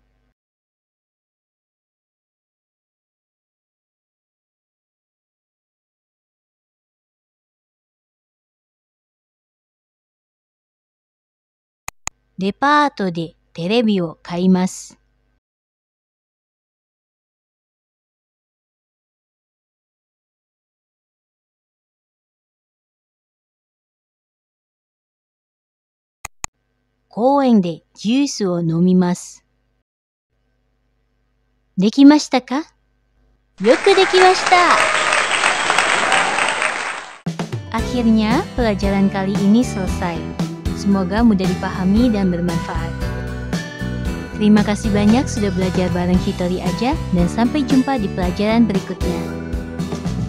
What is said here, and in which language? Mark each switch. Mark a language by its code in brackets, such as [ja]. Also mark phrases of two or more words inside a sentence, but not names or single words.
[ja] デパートでテレビを買います. 公園でジュースを飲みます. できましたか？よくできました! [id] Akhirnya, pelajaran kali ini selesai. Semoga mudah dipahami dan bermanfaat. Terima kasih banyak sudah belajar bareng Hitori aja dan sampai jumpa di pelajaran berikutnya.